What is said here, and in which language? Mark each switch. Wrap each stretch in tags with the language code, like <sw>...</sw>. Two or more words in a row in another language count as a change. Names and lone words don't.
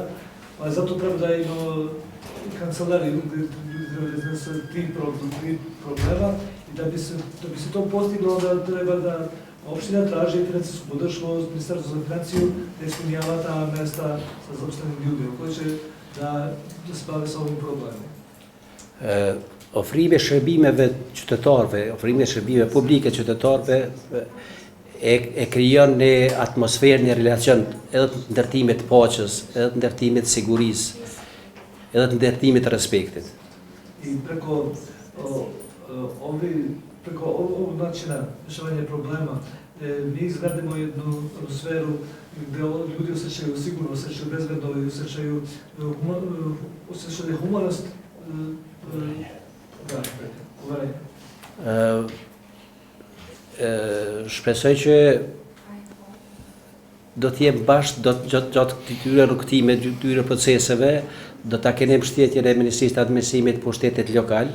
<sr>Ali zato treba da imamo kancelariju gdje ljudi treba da iznese tri problema i da bi se to postiglo, onda treba da opština traži financijsku podršku od Ministarstva za financiju da ispunjava ta mesta sa zaposlenim ljudima koji će da se bave sa ovim problemom.</sr> <sq>Ofrimi e shërbimeve qytetarëve, ofrimi e shërbimeve publike qytetarëve e krijon një atmosferë, një relacion edhe të ndërtimit të paqes, edhe të ndërtimit të sigurisë, edhe të ndërtimit të respektit.</sq> <sr>I preko ovog načina rješavanja problema mi izgradimo jednu atmosferu gdje ljudi osjećaju sigurno, osjećaju bezbedno i osjećaju humanost.</sr> <sq>Shpresoj që do t'jem bashkë gjatë këtyre rrugtime, këtyre proceseve, do ta keni mbështetjen e Ministrisë të Administrimit për shtetit lokal.</sq>